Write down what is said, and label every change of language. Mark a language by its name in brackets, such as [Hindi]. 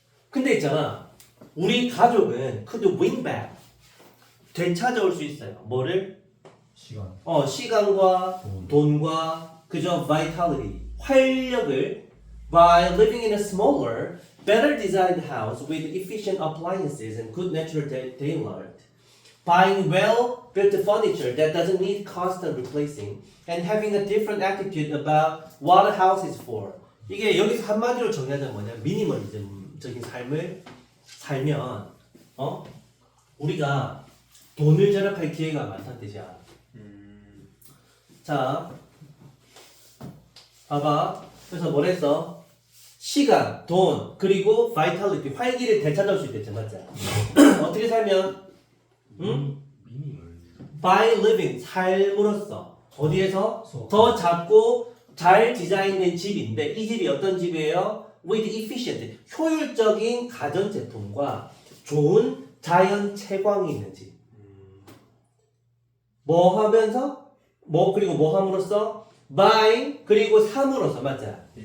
[Korean] 근데 있잖아, 우리 가족은 [English] could win back, [Korean] 되찾아올 수 있어요. 뭐를? 시간. 시간과 돈과 그저 [English] vitality, [Korean] 활력을 [English] by living in a smaller, better designed house with efficient appliances and good natural daylight, buying well-built furniture that doesn't need constant replacing, and having a different attitude about what a house is for. [Korean] 이게 여기서 한마디로 정리하자면 뭐냐? 미니멀리즘적인 삶을 살면 우리가 돈을 절약할 기회가 많다는 뜻이야. 자, 봐봐. 그래서 뭐랬어? 시간, 돈, 그리고 vitality, 활기를 되찾을 수 있겠죠, 맞죠? 어떻게 살면? [English] by living, [Korean] 삶으로써. 어디에서? 더 작고 잘 디자인된 집인데, 이 집이 어떤 집이에요? [English] with efficient, [Korean] 효율적인 가전제품과 좋은 자연 채광이 있는 집. 뭐 하면서? 그리고 뭐 함으로써? by, 그리고 삼으로써, 맞죠?